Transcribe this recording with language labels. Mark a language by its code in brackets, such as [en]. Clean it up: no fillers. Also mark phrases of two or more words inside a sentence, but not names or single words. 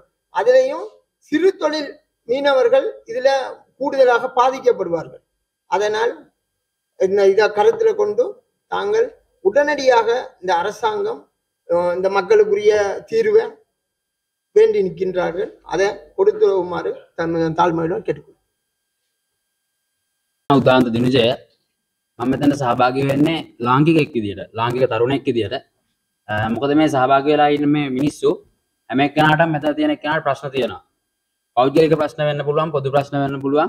[ta] அதிலையும் சிறு தொழில் மீனவர்கள் இதுல கூடுதலாக பாதிக்கப்படுவார்கள். அதனால் இதை கருத்தில் கொண்டு தாங்கள் உடனடியாக இந்த அரசாங்கம் இந்த மக்களுக்குரிய தீர்வை வேண்டி நிற்கின்றார்கள். அதை கொடுத்துமாறு தாழ்மையுடன் கேட்டுக்கொள்கிறேன். [si] උදාන්ත දිනජය මම මෙතන සහභාගී වෙන්නේ ලාංකිකෙක් විදියට, ලාංකික තරුණයෙක් විදියට. මොකද මේ සහභාගී වෙලා ඉන්න මේ මිනිස්සු හැම එක්කෙනාටම මෙතන තියෙන එක්කෙනාට ප්‍රශ්න තියෙනවා. පෞද්ගලික ප්‍රශ්න වෙන්න පුළුවන්, පොදු ප්‍රශ්න වෙන්න පුළුවන්.